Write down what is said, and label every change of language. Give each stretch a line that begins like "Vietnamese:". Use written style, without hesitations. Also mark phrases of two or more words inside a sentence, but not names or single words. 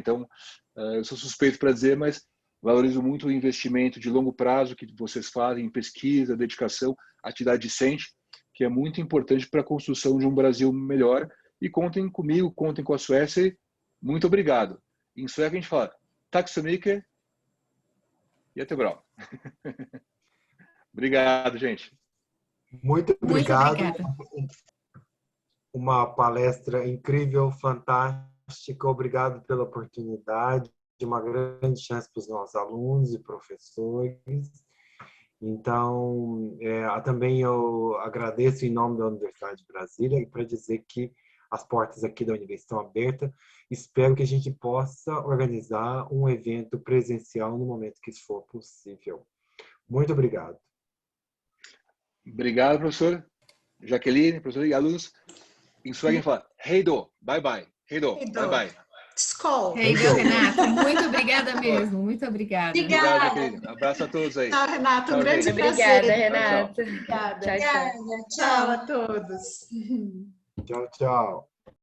Portuguese: Então, eu sou suspeito para dizer, mas valorizo muito o investimento de longo prazo que vocês fazem em pesquisa, dedicação, atividade discente, que é muito importante para a construção de um Brasil melhor. E contem comigo, contem com a Suécia. Muito obrigado. Em sueco a gente fala
Swedish: tack så mycket
Portuguese: e até bra. Obrigado, gente. Muito obrigado. Muito obrigada. Uma palestra incrível, fantástica. Obrigado pela oportunidade, uma grande chance para os nossos alunos e professores. Então, também eu agradeço em nome da Universidade de Brasília para dizer que as portas aqui da Universidade estão abertas. Espero que a gente possa organizar um evento presencial no momento que isso for possível. Muito obrigado. Obrigado, professor Jaqueline, professor e alunos. Em sueco fala
Swedish: hej då,
English: bye bye.
Swedish: Hej då,
English: bye bye.
Portuguese: Skål.
Swedish: Hej då,
Portuguese: Renato. Muito obrigada mesmo. Muito obrigada. Obrigado, Jaqueline. Abraço a todos aí. Tchau, Renato. Tchau, Um grande gente. prazer. Obrigada, Renato. Obrigada. Tchau, tchau. Tchau a todos. Tchau, tchau.